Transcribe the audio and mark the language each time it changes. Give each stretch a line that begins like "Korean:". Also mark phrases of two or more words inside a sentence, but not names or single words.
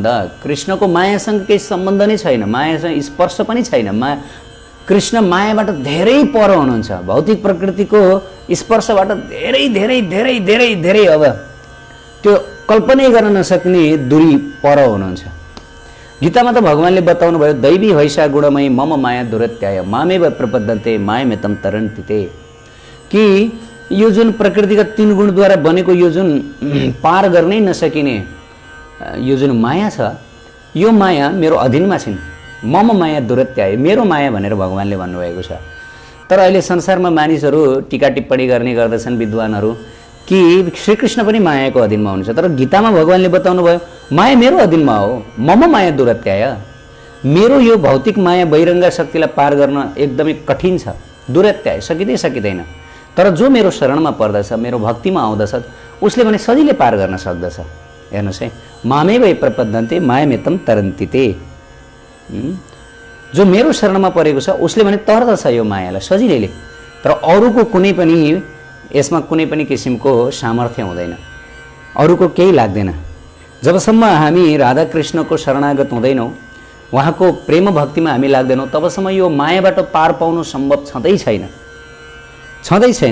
Nepali: कृष्णको मायासँग केही सम्बन्ध नै छैन, मायासँग स्पर्श पनि छैन। कृष्ण मायाबाट धेरै पर हुनुहुन्छ, भौतिक प्रकृतिको स्पर्शबाट धेरै धेरै धेरै धेरै धेरै अब त्यो कल्पनै गर्न नसक्ने दूरी पर हुनुहुन्छ। गीतामा त भगवानले बताउनु भयो,
Sanskrit: दैवी हैसा गुणमयी मम माया दुरत्याय मामेव प्रपद्यन्ते मायामेतम तरन्तिते,
Nepali: कि यो जुन प्रकृतिका 3 गुणद्वारा बनेको यो जुन पार गर्नै नसकिने यो जुन माया छ, यो माया मेरो अधीनमा छिन्।
Sanskrit: मम माया दुरत्याय,
Nepali: मेरो माया भनेर भगवानले भन्नुभएको छ। तर अहिले संसारमा मानिसहरू टीका टिप्पणी गर्ने गर्दछन् विद्वानहरू कि श्रीकृष्ण पनि मायाको अधीनमा हुनुहुन्छ। तर गीतामा भगवानले बताउनु भयो, माया मेरो अधीनमा हो,
Sanskrit: मम माया दुरत्याय।
Nepali: मेरो यो भौतिक माया बहिरङ्ग शक्तिलाई पार गर्न एकदमै कठिन छ, दुरत्याय सकिँदैन। तर जो मेरो शरणमा पर्दछ, मेरो भक्तिमा आउँदछ, उसले भने सजिलै पार गर्न सक्दछ। हेर्नुहोस् है,
Sanskrit: मामेव प्रपद्यन्ते मायामेतम तरन्तिते।
Nepali: जो मेरो शरणमा परेको छ उसले भने तर्दछ यो मायालाई सजिलैले। तर अरूको कुनै पनि यसमा कुनै पनि किसिमको सामर्थ्य हुँदैन, अरूको केही लाग्दैन। जबसम्म हामी राधाकृष्णको शरणागत हुँदैनौँ, उहाँको प्रेम भक्तिमा हामी लाग्दैनौँ, तबसम्म यो मायाबाट पार पाउनु सम्भव छँदै छैन।